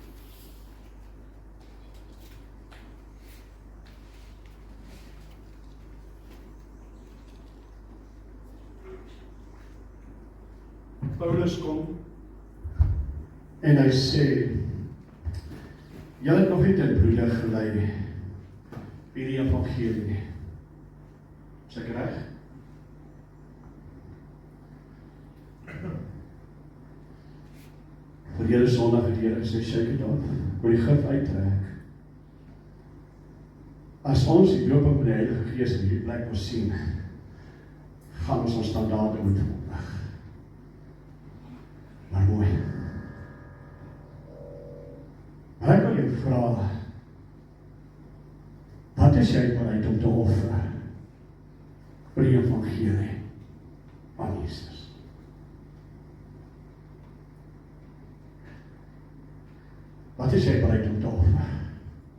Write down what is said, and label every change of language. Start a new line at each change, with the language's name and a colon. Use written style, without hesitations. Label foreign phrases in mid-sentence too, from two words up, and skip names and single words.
Afrikaans: Paulus kom en hy sê, julle het nog nie ten bloede gelei by die evangelie nie. Is ek reg? Verlede Sondag het die Here gesê,
English: shake it off,
Afrikaans: wil die gif uittrek. As ons die dooping van die Heilige Gees in hierdie plek ons sien, gaan ons standaarde moet oprig. Maar mooi. Maar ek wil jou vra, wat is jy bereid om te offer vir die evangelie van Jesus? Wat is jy bereid om te offer?